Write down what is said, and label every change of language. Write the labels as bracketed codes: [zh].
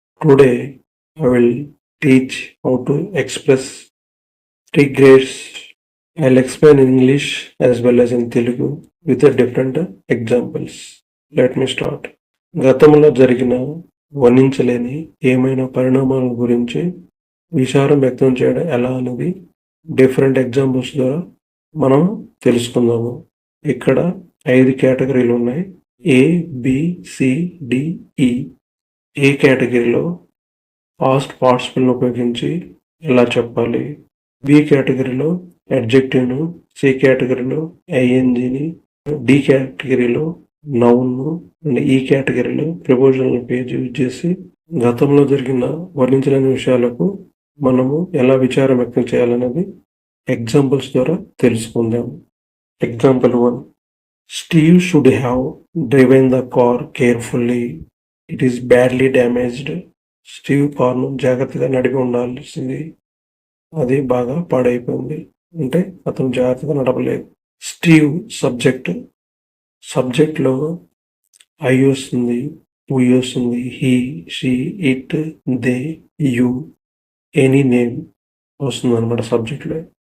[en] Today I will teach how to express three grades. I'll explain in English as well as in Telugu with the different examples. Let me start. [te] గతంలో జరిగిన వర్ణించలేని ఏమైనా పరిణామాల గురించి విచారం వ్యక్తం చేయడం ఎలా అనేది డిఫరెంట్ ఎగ్జాంపుల్స్ ద్వారా మనం తెలుసుకుందాము. ఇక్కడ 5 కేటగిరీలు ఉన్నాయి. A, B, C, D, E. ఏ కేటగిరీలో పాస్ట్ పార్టిసిపల్ని ఉపయోగించి ఎలా చెప్పాలి, బి కేటగిరీలో అడ్జెక్టివ్ను, సి కేటగిరీలో ఐఎన్జిని, డి కేటగిరీలో నౌన్ను అండ్ ఈ కేటగిరీలో ప్రపోజల్ పేజ్ యూజ్ చేసి గతంలో జరిగిన వర్ణించలేని విషయాలకు మనము ఎలా విచారం వ్యక్తం చేయాలనేది ఎగ్జాంపుల్స్ ద్వారా తెలుసుకుందాం. Example 1. [en] Steve should have driven the car carefully. It is badly damaged. [te] Steve కార్ను జాగ్రత్తగా నడిపి ఉండాల్సింది, అది బాగా పాడైపోయింది. అంటే అతను జాగ్రత్తగా నడపలేదు. స్టీవ్ సబ్జెక్ట్లో ఐ వస్తుంది, వి వస్తుంది, he, she, it, they, you, any name వస్తుంది అనమాట సబ్జెక్ట్లో.